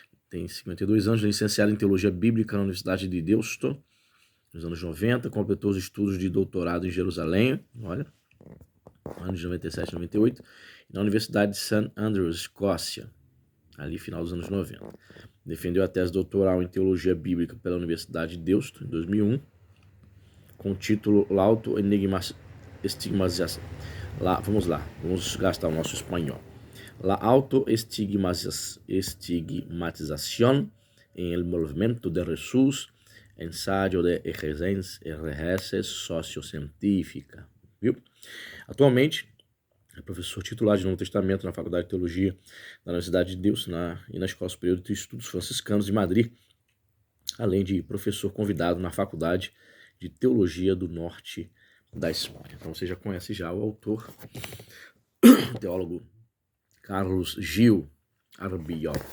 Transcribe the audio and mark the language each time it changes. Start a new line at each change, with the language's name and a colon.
Portuguese: Tem 52 anos, licenciado em Teologia Bíblica na Universidade de Deusto, nos anos 90, completou os estudos de doutorado em Jerusalém, olha, anos de 97 e 98, e na Universidade de St. Andrews, Escócia, ali final dos anos 90. Defendeu a tese doutoral em Teologia Bíblica pela Universidade de Deusto, em 2001, com o título Lauto Estigmatização. Vamos lá, vamos gastar o nosso espanhol.
Spanish: La autoestigmatización en el movimiento de Jesús, ensayo de exegese sociocientífica.
Portuguese: Viu? Atualmente, é professor titular de Novo Testamento na Faculdade de Teologia da Universidade de Deus e na Escola Superior de Estudos Franciscanos de Madrid, além de professor convidado na Faculdade de Teologia do Norte da Espanha. Então você já conhece já o autor, o teólogo Carlos Gil Arbiol.